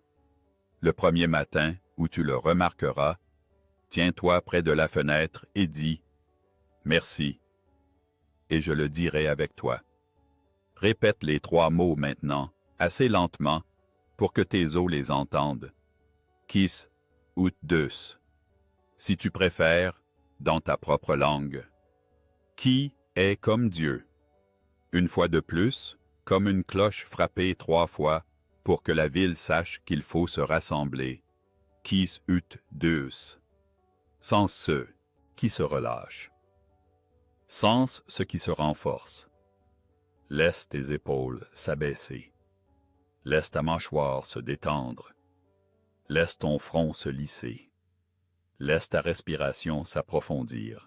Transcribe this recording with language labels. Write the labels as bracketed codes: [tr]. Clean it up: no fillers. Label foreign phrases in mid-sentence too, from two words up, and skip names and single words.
[fr] Le premier matin où tu le remarqueras, tiens-toi près de la fenêtre et dis « Merci » et je le dirai avec toi. Répète les 3 mots maintenant, assez lentement, pour que tes os les entendent. [la] Quis ut Deus. [fr] Si tu préfères, dans ta propre langue. Qui est comme Dieu? Une fois de plus, comme une cloche frappée 3 fois, pour que la ville sache qu'il faut se rassembler. [la] Quis ut Deus. [fr] Sans ceux qui se relâchent. Sens ce qui se renforce. Laisse tes épaules s'abaisser. Laisse ta mâchoire se détendre. Laisse ton front se lisser. Laisse ta respiration s'approfondir.